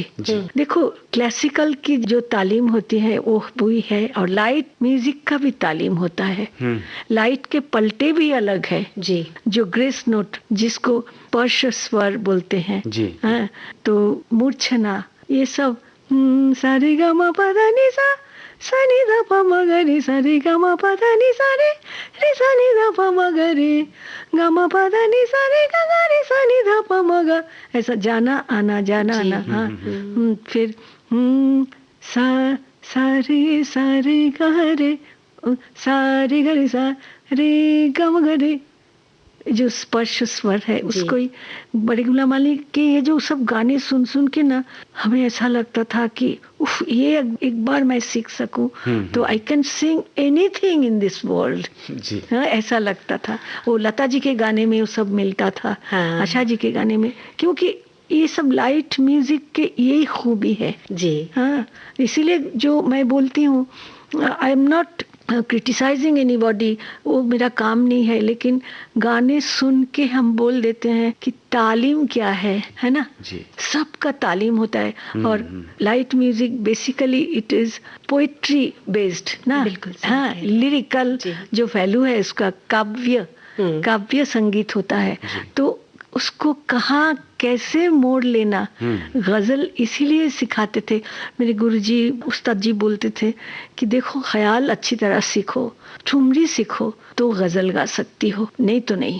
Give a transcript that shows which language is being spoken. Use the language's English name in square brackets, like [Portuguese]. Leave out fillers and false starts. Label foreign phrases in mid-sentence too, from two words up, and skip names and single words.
[Hindi] देखो, क्लासिकल की जो तालीम होती है वो भी है, और [English] light music [Hindi] का भी तालीम होता है। लाइट के पलटे भी अलग है जी, जो [English] grace note [Hindi] जिसको पर्श स्वर बोलते हैं जी। तो मूर्छना, ये सब सारे गा मा पा धा नि सा, सा नि धा पा मा गा रे, सारे गा मा पा धा नि सा रे, रे सा नि धा पा मा गा रे, गा मा पा धा नि सा रे, गा गा रे सा नि धा पा मा गा, ऐसा जाना आना जाना आना। हाँ, फिर सा सा रे गा रे, सा रे ग रे सा रे ग म ग रे, जो स्पर्श स्वर है उसको ही बड़े गुलाम अली के ये जो सब गाने सुन सुन के ना हमें ऐसा लगता था कि उफ, ये एक बार मैं सीख सकूं तो [English] I can sing anything in this world. [Hindi] ऐसा लगता था। वो लता जी के गाने में वो सब मिलता था, आशा जी के गाने में, क्योंकि ये सब [English] light music [Hindi] के यही खूबी है जी। हाँ, इसीलिए जो मैं बोलती हूँ, [English] I am not criticizing anybody, [Hindi] वो मेरा काम नहीं है, लेकिन गाने सुन के हम बोल देते हैं कि तालीम क्या है ना जी। सबका तालीम होता है। [English] और light music basically it is poetry based [Hindi] ना, बिल्कुल। हाँ, लिरिकल जो वैल्यू है उसका, काव्य संगीत होता है, तो उसको कहाँ कैसे मोड़ लेना, गजल इसीलिए सिखाते थे मेरे गुरुजी, उस्ताद जी बोलते थे कि देखो ख्याल अच्छी तरह सीखो, ठुमरी सीखो तो गजल गा सकती हो, नहीं तो नहीं।